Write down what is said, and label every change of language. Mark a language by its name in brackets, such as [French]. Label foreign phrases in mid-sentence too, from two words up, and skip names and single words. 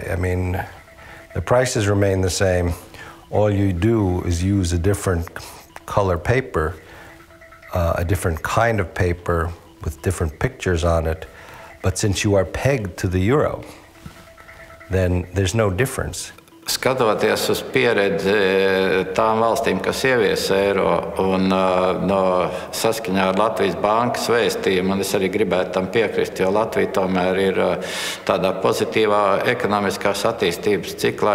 [English] The prices remain the same. All you do is use a different color paper, a different kind of paper with different pictures on it. But since you are pegged to the euro, then there's no difference. [Latvian] Skatoties uz pieredzi tām valstīm, kas ievies eiro, un saskaņā ar Latvijas bankas vēstījumu, un es arī gribētu tam piekrist, jo Latvija tomēr ir tādā pozitīvā ekonomiskās attīstības ciklā.